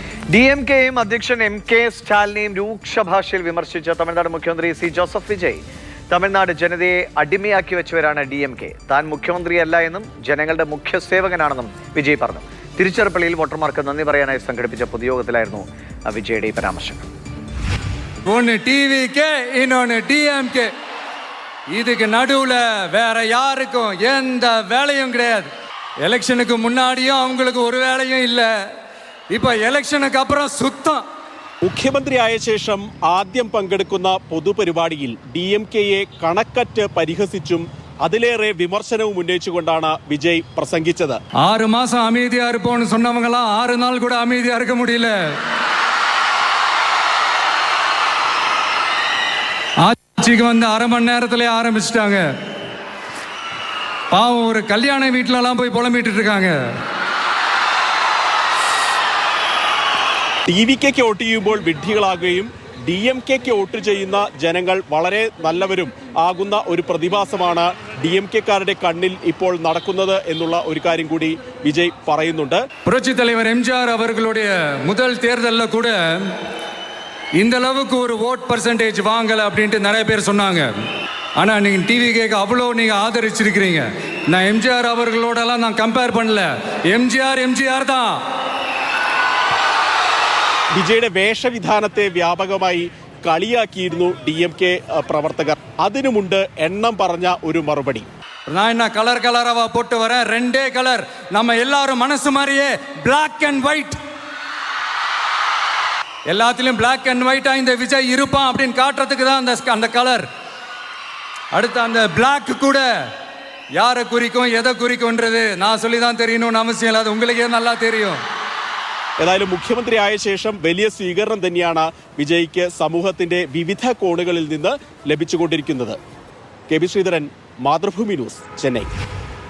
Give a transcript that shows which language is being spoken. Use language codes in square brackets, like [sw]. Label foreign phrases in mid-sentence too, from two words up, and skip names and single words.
[ml] DMKയും അധ്യക്ഷൻ MK സ്റ്റാലിനെയും രൂക്ഷ ഭാഷയിൽ വിമർശിച്ച തമിഴ്നാട് മുഖ്യമന്ത്രി സി ജോസഫ് വിജയ് തമിഴ്നാട് ജനതയെ അടിമയാക്കി വെച്ചവരാണ് DMK. താൻ മുഖ്യമന്ത്രിയല്ല എന്നും ജനങ്ങളുടെ മുഖ്യ സേവകനാണെന്നും വിജയ് പറഞ്ഞു. തിരുച്ചിറപ്പള്ളിയിൽ വോട്ടർമാർക്ക് നന്ദി പറയാനായി സംഘടിപ്പിച്ച പൊതുയോഗത്തിലായിരുന്നു വിജയുടെ ഈ പരാമർശങ്ങൾ. [ta] இதுக்கு நடுவுல வேற யாருக்கும் எந்த வேலையும் கிடையாது. எலெக்ஷனுக்கு முன்னாடியும் அவங்களுக்கு ஒரு வேலையும் இல்லை. இப்ப எலெக்ஷனுக்கு அப்புறம் சுத்தம். [ml] മുഖ്യമന്ത്രിയായ ശേഷം ആദ്യം പങ്കെടുക്കുന്ന പൊതുപരിപാടിയിൽ DMKയെ കണക്കറ്റ് പരിഹസിച്ചും അതിലേറെ വിമർശനവും ഉന്നയിച്ചുകൊണ്ടാണ് വിജയ് പ്രസംഗിച്ചത്. [ta] 6 மாசம் அமைதியா இருப்போம்னு சொன்னவங்களாம் 6 நாள் கூட அமைதியா இருக்க முடியல. ஆட்சிக்கு வந்து அரை மணி நேரத்திலே ஆரம்பிச்சிட்டாங்க. பாவம் ஒரு கல்யாண வீட்டிலலாம் போய் புலம்பிட்டு இருக்காங்க. [ml] TVKക്ക് വോട്ട് ചെയ്യുമ്പോൾ വിഡ്ഢികളാകുകയും DMKക്ക് വോട്ട് ചെയ്യുന്ന ജനങ്ങൾ വളരെ നല്ലവരും ആകുന്ന ഒരു പ്രതിഭാസമാണ് DMKക്കാരുടെ കണ്ണിൽ ഇപ്പോൾ നടക്കുന്നത് എന്നുള്ള ഒരു കാര്യം കൂടി വിജയ് പറയുന്നുണ്ട്. [ta] புரட்சி தலைவர் MGR அவர்களுடைய முதல் தேர்தலில் கூட இந்த அளவுக்கு ஒரு [en] vote percentage [ta] வாங்கலை அப்படின்ட்டு நிறைய பேர் சொன்னாங்க. ஆனால் நீங்கள் TVKக்கு அவ்வளோ நீங்கள் ஆதரிச்சிருக்கிறீங்க. நான் MGR அவர்களோடலாம் நான் கம்பேர் பண்ணல. MGR தான். [ml] വിജയുടെ വേഷവിധാനത്തെ വ്യാപകമായി കളിയാക്കിയിരുന്നു DMK പ്രവർത്തകർ. അതിനുമുണ്ട് എണ്ണം പറഞ്ഞ ഒരു മറുപടി. [ta] நான் என்ன கலர் கலராக போட்டு வரேன். 2 கலர். நம்ம எல்லாரும் மனசு மாதிரியே [en] black and white. [ta] எல்லாத்திலும் பிளாக் அண்ட் ஒயிட்டா இந்த விஜய் இருப்பான் அப்படின்னு காட்டுறதுக்கு தான் அந்த கலர். அடுத்து அந்த பிளாக் கூட யாரை குறிக்கும் எதை குறிக்கும்ன்றது நான் சொல்லி தான் தெரியணும்னு அவசியம் இல்லை. அது உங்களுக்கே நல்லா தெரியும். [ml] ഏതായാലും മുഖ്യമന്ത്രിയായ ശേഷം വലിയ സ്വീകരണം തന്നെയാണ് വിജയ്ക്ക് സമൂഹത്തിന്റെ വിവിധ കോണുകളിൽ നിന്ന് ലഭിച്ചുകൊണ്ടിരിക്കുന്നത്. KB ശ്രീധരൻ, മാതൃഭൂമി ന്യൂസ്, ചെന്നൈ.